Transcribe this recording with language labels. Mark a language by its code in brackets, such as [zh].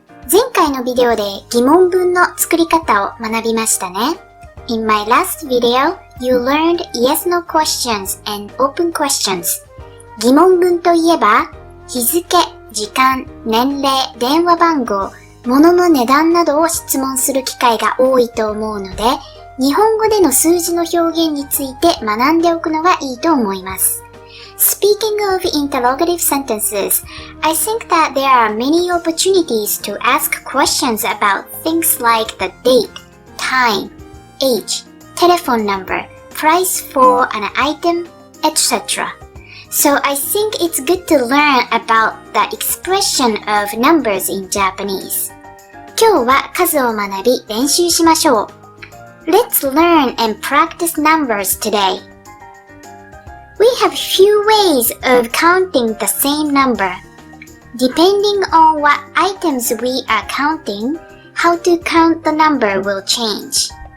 [ja] 前回のビデオで疑問文の作り方を学びましたね。 [en] In my last video, you learned yes/no questions and open questions. [ja] 疑問文といえば、日付、時間、年齢、電話番号、物の値段などを質問する機会が多いと思うので、日本語での数字の表現について学んでおくのがいいと思います。 [en] Speaking of interrogative sentences, I think that there are many opportunities to ask questions about things like the date, time, age, telephone number, price for an item, etc. So I think it's good to learn about the expression of numbers in Japanese. [ja] 今日は数を学び練習しましょう。 [en] Let's learn and practice numbers today.We have few ways of counting the same number. Depending on what items we are counting, how to count the number will change.